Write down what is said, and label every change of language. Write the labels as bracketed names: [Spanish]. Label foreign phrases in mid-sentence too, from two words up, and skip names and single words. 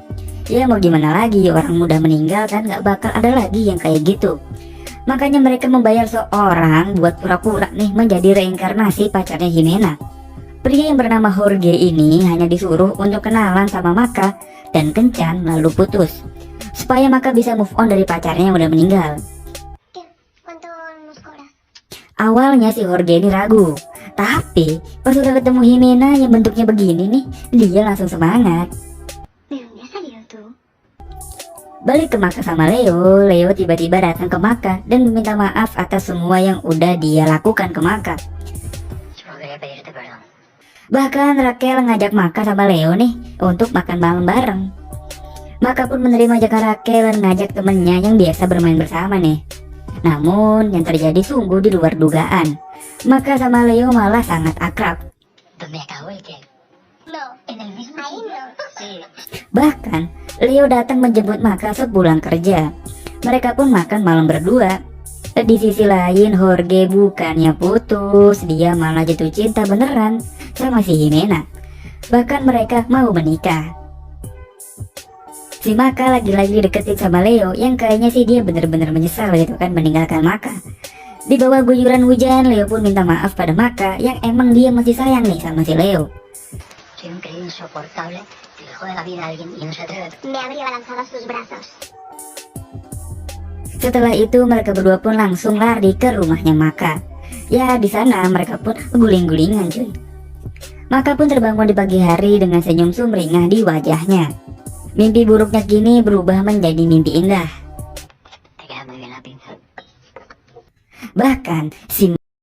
[Indonesian] Ya mau gimana lagi, orang muda meninggal kan gak bakal ada lagi yang kayak gitu. Makanya mereka membayar seorang buat pura-pura nih menjadi reinkarnasi pacarnya Jimena. Pria yang bernama Jorge ini hanya disuruh untuk kenalan sama Maka dan kencan lalu putus, supaya Maka bisa [English] move on [Indonesian] dari pacarnya yang udah meninggal. [Spanish] ¿Qué? ¿Cuánto nos cobras? [Indonesian] Awalnya si Jorge ini ragu, tapi pas udah ketemu Jimena yang bentuknya begini nih, dia langsung semangat. [Spanish] ¿De dónde has salido tú? [Indonesian] Balik ke Maka sama Leo, Leo tiba-tiba datang ke Maka dan meminta maaf atas semua yang udah dia lakukan ke Maka. [Spanish] solo quería pedirte perdón. [Indonesian] Bahkan Raquel ngajak Maka sama Leo nih untuk makan malam bareng. Maka pun menerima ajakan Raquel dan ngajak temennya yang biasa bermain bersama nih. Namun yang terjadi sungguh di luar dugaan. Maka sama Leo malah sangat akrab. [Spanish] ¿Dónde acabó el cake? No. En el mismo Ahí sitio. no. Sí. [Indonesian] Bahkan Leo datang menjemput Maka sepulang kerja. Mereka pun makan malam berdua. Di sisi lain Jorge bukannya putus, dia malah jatuh cinta beneran sama si Jimena. Bahkan mereka mau menikah. Si Maka lagi-lagi deketin sama Leo yang kayaknya sih dia bener-bener menyesal gitu kan meninggalkan Maka. Di bawah guyuran hujan, Leo pun minta maaf pada Maka yang emang dia masih sayang nih sama si Leo. [Spanish] Soy un creído insoportable que le jode la vida a alguien y no se atreve. Me habría lanzado a sus brazos. [Indonesian] Setelah itu mereka berdua pun langsung lari ke rumahnya Maka. Ya di sana mereka pun guling-gulingan cuy. Maka pun terbangun di pagi hari dengan senyum sumringah di wajahnya. Mimpi buruknya kini berubah menjadi mimpi indah. [Spanish] Te queda muy bien la pinza. [Indonesian] Bahkan si